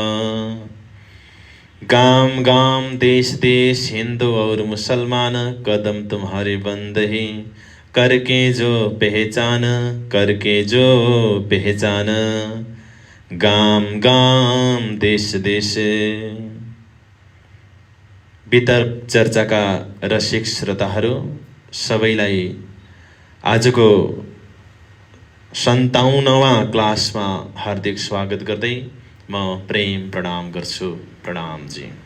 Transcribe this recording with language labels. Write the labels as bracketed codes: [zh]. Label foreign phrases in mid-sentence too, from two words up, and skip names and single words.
[hi] गाम गाम देश देश हिंदू और मुसलमान कदम तुम्हारे बंद ही, करके जो पहचान, करके जो पहचान। गाम गाम देश देश। [ne] वितर्क चर्चाका रसिक श्रोताहरू सबैलाई आजको 57वां क्लासमा हार्दिक स्वागत गर्दै म प्रेम प्रणाम गर्छु। प्रणाम जी।